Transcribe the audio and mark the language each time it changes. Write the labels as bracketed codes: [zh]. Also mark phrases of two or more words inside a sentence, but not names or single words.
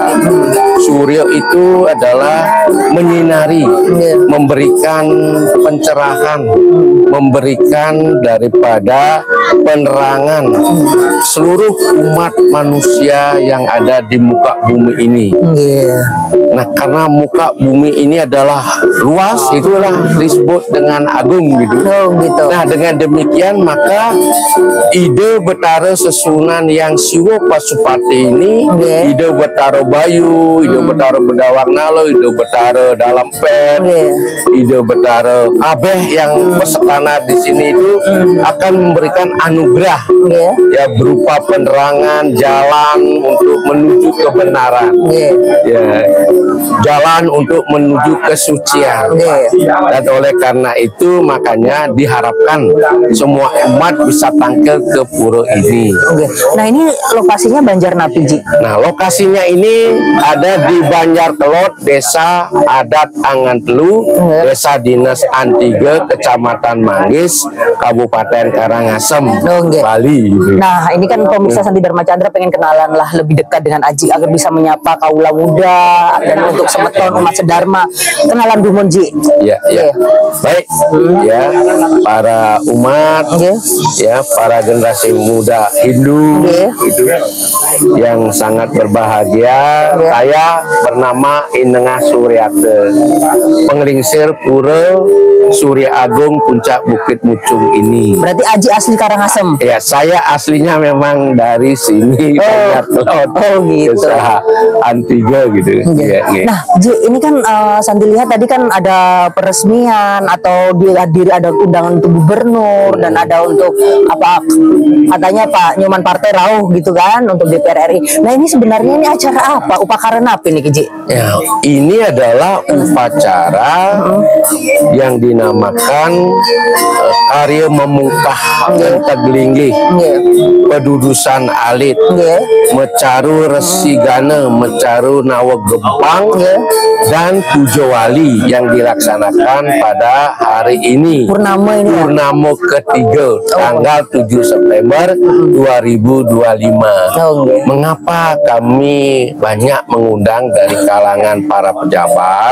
[id] Surya itu adalah menyinari, memberikan pencerahan, memberikan daripada penerangan seluruh umat manusia yang ada di muka bumi ini. Nah, karena muka bumi ini adalah luas, itulah disebut dengan agung gitu. Nah, dengan demikian maka ide Betara Sesunan yang Siwo Pasupati ini, ide Betara Bayu, ide Betara Bedawang Nalo, ide Betara Dalam Pen, ide Betara Abeh yang bersekana di sini itu akan memberikan anugerah ya berupa penerangan jalan untuk menuju kebenaran, jalan untuk menuju kesucian. Dan oleh karena itu makanya diharapkan semua umat bisa tangkel ke pura ini. Nah, ini lokasinya Banjarnapi, Ji. Nah, lokasinya ini ada di Banjarkelot, Desa Adat Angantelu, Desa Dinas Antige, Kecamatan Manggis, Kabupaten Karangasem, Bali. Nah, ini kan pemirsa Santi Dharma Chandra pengen kenalan lah lebih dekat dengan Aji agar bisa menyapa kaula muda dan untuk semeton umat sedharma. Kenalan dulu, Ji. Ya. Baik. Ya, para umat, ya, para generasi muda Hindu gitu, yang sangat berbahagia. Saya bernama Inengah Suryate, penglingsir Pura Surya Agung Puncak Bukit Mucung ini. Berarti Aji asli Karangasem? Ya, saya aslinya memang dari sini, gitu. Desa Antige gitu. Nah, Ji, ini kan Santi lihat tadi kan ada peresmian atau dihadiri, ada undangan untuk gubernur dan ada untuk apa katanya Pak Nyoman Partai Rauh gitu kan untuk DPR RI. Nah, ini sebenarnya ini acara apa? Upacara apa ini, Ji? Ya, ini adalah upacara yang dinamakan Karya Memungkah Teglinggi, Pedudusan Alit, Mecaru Resigana, Mecaru Nawa Gempang, dan Pujo Wali yang dilaksanakan pada hari ini. Purnama ini. Purnama ketiga, tanggal 7 September 2025. Mengapa kami banyak mengundang dari kalangan para pejabat?